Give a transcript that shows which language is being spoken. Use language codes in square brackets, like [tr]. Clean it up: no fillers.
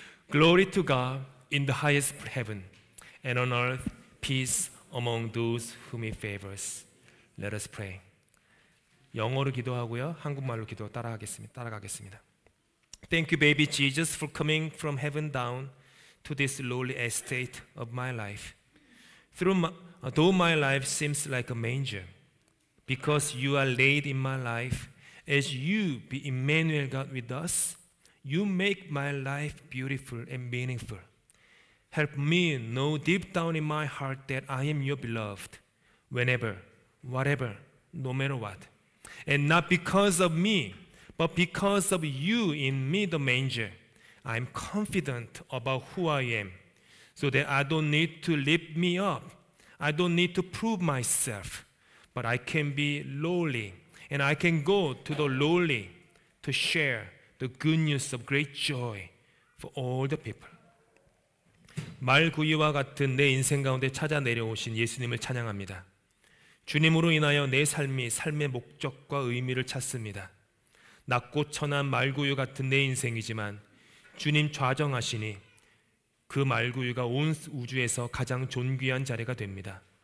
[en] Glory to God in the highest heaven, and on earth peace among those whom He favors. Let us pray. [ko] 영어로 기도하고요. 한국말로 기도 따라가겠습니다. [en] Thank you, baby Jesus, for coming from heaven down to this lowly estate of my life. Though my life seems like a manger, because you are laid in my life, as you be Emmanuel, God with us, you make my life beautiful and meaningful. Help me know deep down in my heart that I am your beloved, whenever, whatever, no matter what. And not because of me, but because of you in me, the manger. I'm confident about who I am, so that I don't need to lift me up. I don't need to prove myself, but I can be lowly, and I can go to the lowly to share the good news of great joy for all the people. [ko] 말구이와 같은 내 인생 가운데 찾아 내려오신 예수님을 찬양합니다. 주님으로 인하여 내 삶이 삶의 목적과 의미를 찾습니다. 낮고 천한 말구유 같은 내 인생이지만 주님 좌정하시니 그 말구유가 온 우주에서 가장 존귀한 자리가 됩니다.